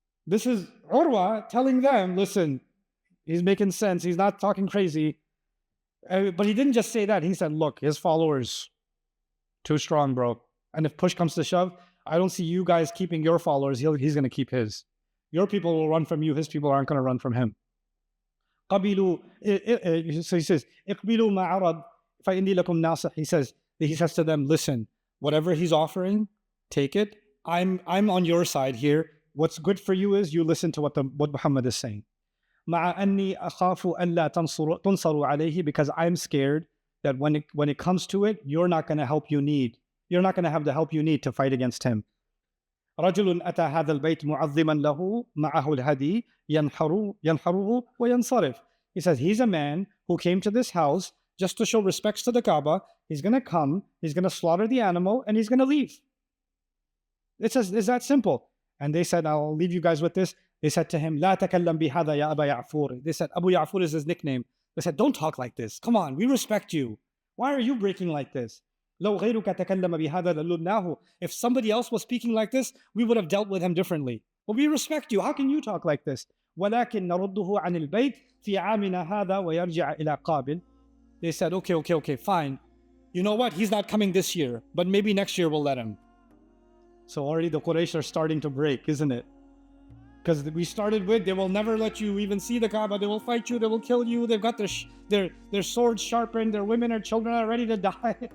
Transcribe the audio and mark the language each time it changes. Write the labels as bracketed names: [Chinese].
[English] This is Urwa telling them, listen, he's making sense. He's not talking crazy. But he didn't just say that. He said, look, his followers, too strong, bro. And if push comes to shove, I don't see you guys keeping your followers. He's going to keep his. Your people will run from you. His people aren't going to run from him. So he says, [Arabic] اقبلوا ما عرض فإني لكم ناصح. [English] He says to them, listen, whatever he's offering, take it. I'm on your side here. What's good for you is you listen to what Muhammad is saying. [Arabic] مع أني أخاف ألا تنصروا عليه, [English] because I'm scared that when it comes to it, you're not going to You're not going to have the help you need to fight against him. [Arabic] رجل أتى هذا البيت معظما له معه الهدي ينحره وينصرف. [English] He says he's a man who came to this house just to show respects to the Kaaba. He's going to come, he's going to slaughter the animal, and he's going to leave. It says, it's that simple. And they said, I'll leave you guys with this. They said to him, [Arabic] لا تكلم بهذا يا أبا يعفور. [English] They said, Abu Ya'fur is his nickname. They said, don't talk like this. Come on, we respect you. Why are you breaking like this? [Arabic] لو غيرك تكلم بهذا للناه. [English] If somebody else was speaking like this, we would have dealt with him differently. But we respect you. How can you talk like this? [Arabic] ولكن نرده عن البيت في عامنا هذا ويرجع إلى قابل. [English] They said, okay, fine. You know what? He's not coming this year, but maybe next year we'll let him. So already the Quraysh are starting to break, isn't it? Because we started with, they will never let you even see the Kaaba. They will fight you. They will kill you. They've got their swords sharpened. Their women and children are ready to die.